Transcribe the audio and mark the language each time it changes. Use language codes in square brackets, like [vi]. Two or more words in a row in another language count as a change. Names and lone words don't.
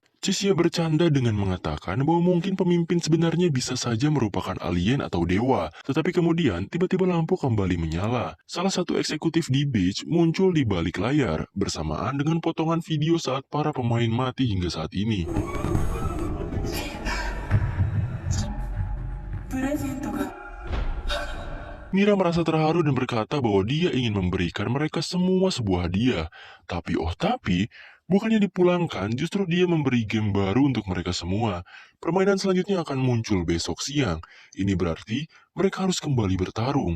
[id] Chisiya bercanda dengan mengatakan bahwa mungkin pemimpin sebenarnya bisa saja merupakan alien atau dewa, tetapi kemudian tiba-tiba lampu kembali menyala. Salah satu eksekutif di Beach muncul di balik layar, bersamaan dengan potongan video saat para pemain mati hingga saat ini. [ja] プレゼントが [id] Mira merasa terharu dan berkata bahwa dia ingin memberikan mereka semua sebuah hadiah. Tapi, bukannya dipulangkan, justru dia memberi game baru untuk mereka semua. Permainan selanjutnya akan muncul besok siang. Ini berarti mereka harus kembali bertarung.